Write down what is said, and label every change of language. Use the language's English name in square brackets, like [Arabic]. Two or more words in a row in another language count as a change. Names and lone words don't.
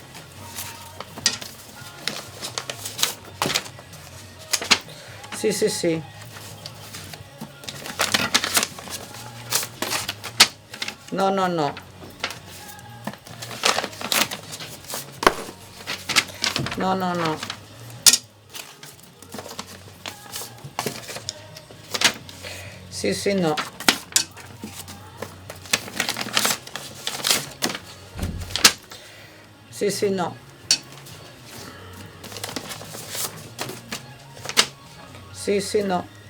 [Catalan] Sí, sí, sí. No, no, no. No, no, no. [Italian] Sì, sì, no. Sì, sì, no. Sì, sì, no.